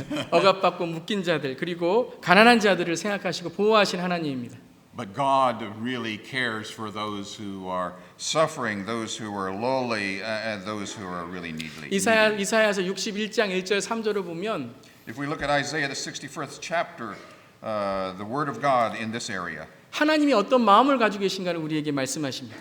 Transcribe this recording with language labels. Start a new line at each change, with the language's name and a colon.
Korean: 억압받고 묶인 자들 그리고 가난한 자들을 생각하시고 보호하신 하나님입니다.
English: But God really cares for those who are suffering, those who are lowly, and those who are really needy.
Korean: 이사야서 61장 1절 3절을 보면
English: If we look at Isaiah the 61st chapter, the word of God in this area,
Korean: 하나님이 어떤 마음을 가지고 계신가를 우리에게 말씀하십니다.